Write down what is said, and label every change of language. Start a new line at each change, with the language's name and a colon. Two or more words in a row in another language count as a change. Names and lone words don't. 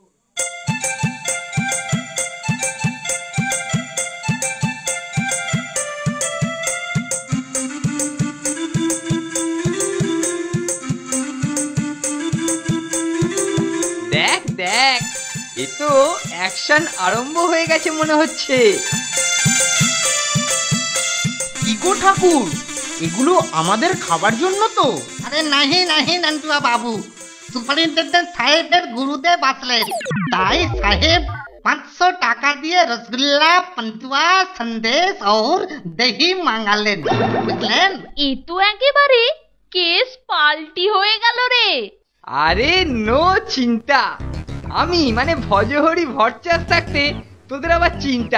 Bangla: দেখ দেখ, এ তো অ্যাকশন আরম্ভ হয়ে গেছে মনে হচ্ছে। কি গো ঠাকুর, এগুলো আমাদের খাবার জন্য তো?
Hindi: अरे नहीं नहीं नंटुआ बाबू,
Bangla: সুপারিনটেনডেন্ট সাহেব গুরুদেব আসলেন, তাই সাহেব 500 টাকা দিয়ে রসগোল্লা, পান্তুয়া, সন্দেশ और দহি মাঙ্গালেন, বুঝলেন? এ তো একেবারে কেস পাল্টি হয়ে গেল রে। আরে নো চিন্তা, আমি মানে ভজহরি ভট্টাচ থাকতে তোদের আবার চিন্তা?